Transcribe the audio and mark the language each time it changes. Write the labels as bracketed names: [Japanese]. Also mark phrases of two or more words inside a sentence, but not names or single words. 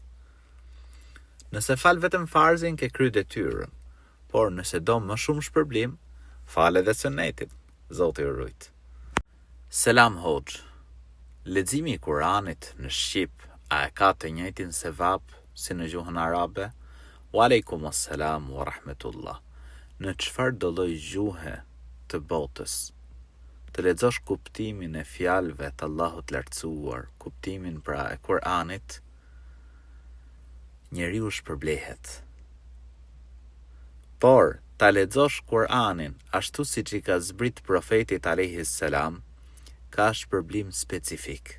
[Albanian] Nëse fal vetëm farzin, ke kry detyrën, por nëse do më shumë shpërblim, fal edhe sunnetin. Zoti ju rujt. Selam hoxh. Leximi I Kuranit në shqip, a e ka të njëjtin sevap si në gjuhën arabe? [Arabic] وعليكم السلام ورحمة الله. [Albanian] Në çfarë do lloj gjuhe të botës të lexosh kuptimin e fjalëve të Allahut lartësuar, kuptimin pra e Kuranit, njeriu shpërblehet. Por ta lexosh Kuranin ashtu siç I ka zbrit profetit [Arabic] عليه السلام, [Albanian] ka shpërblim specifik.